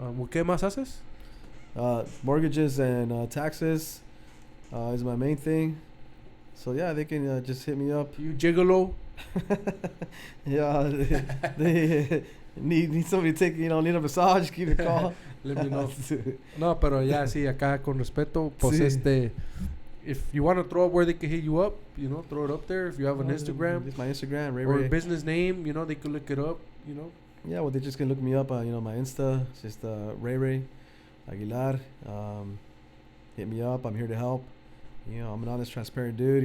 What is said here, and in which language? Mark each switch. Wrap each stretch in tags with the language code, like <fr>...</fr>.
<es>¿Qué más haces?</es> <en>mortgages and taxes is my main thing. So yeah, they can just hit me up. You gigolo. Yeah, they need somebody to take, need a massage, give me a call. Let me know.</en> <es>No, pero ya sí, acá con respeto, pues Sí.</es> <en>if you want to throw up where they can hit you up, throw it up there. If you have an Instagram It's my Instagram, Ray or Ray. a business name, they can look it up, Yeah, well, they just can look me up on, my Insta. It's just Ray Ray Aguilar. Hit me up. I'm here to help. I'm an honest, transparent dude.</en>